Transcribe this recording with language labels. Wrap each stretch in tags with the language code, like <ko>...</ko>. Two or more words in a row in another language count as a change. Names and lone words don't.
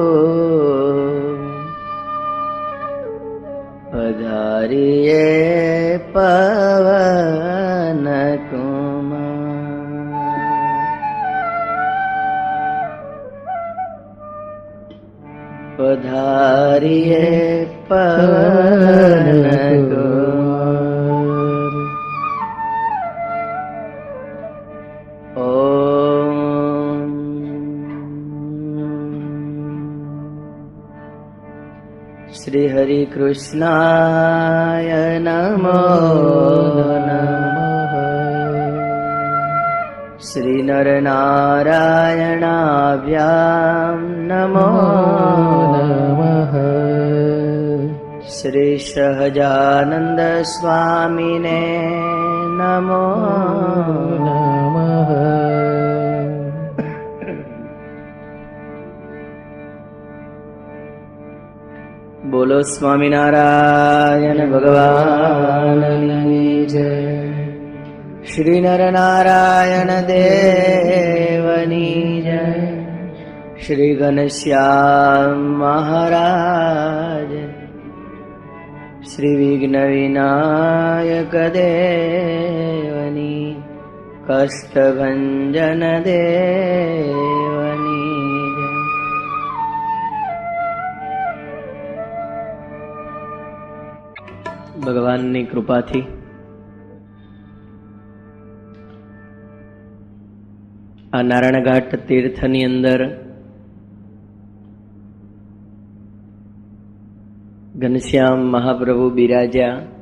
<hi>पधारिए पवन कुमार, पधारिए पवन कुमार।</hi> <sa>ओम श्री हरि कृष्णाय नमो नमः। श्री नर नारायणाभ्यां नमो नमः। श्री सहजानंद स्वामिने नमो नमः।</sa> <hi>बोलो स्वामिनारायण भगवान की जय।</hi> <gu>શ્રી નર નારાયણ દેવની જય। શ્રી ઘનશ્યામ મહારાજ, શ્રી વિઘ્ન વિનાયક દેવની, કષ્ટભંજન દેવની જય। ભગવાનની કૃપાથી આ નારાયણઘાટ તીર્થની અંદર ઘનશ્યામ મહાપ્રભુ બિરાજ્યા,</gu>